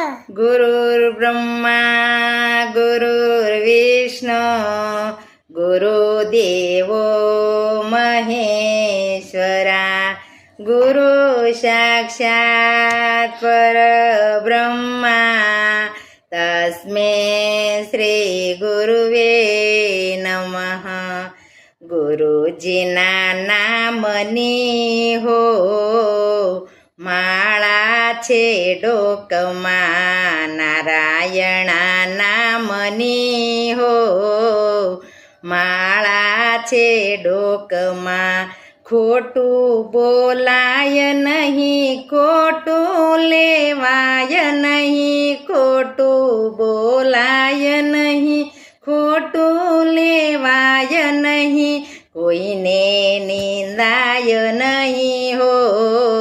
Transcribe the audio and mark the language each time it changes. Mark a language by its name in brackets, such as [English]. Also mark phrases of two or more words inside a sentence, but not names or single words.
[Sanskrit] गुरुर्ब्रह्मा गुरुर्विष्णु गुरुदेवो महेश्वरा गुरु साक्षात् परब्रह्मा तस्मै श्री गुरुवे नमः। [Gujarati] ગુરુજીના નામની હો માળા છે डोकમાં નારાયણા નામની હો માળા છે ડોકમાં ખોટું બોલાય નહીં ખોટું લેવાય નહીં ખોટું બોલાય નહીં ખોટું લેવાય નહીં કોઈને નિંદાય નહીં હો।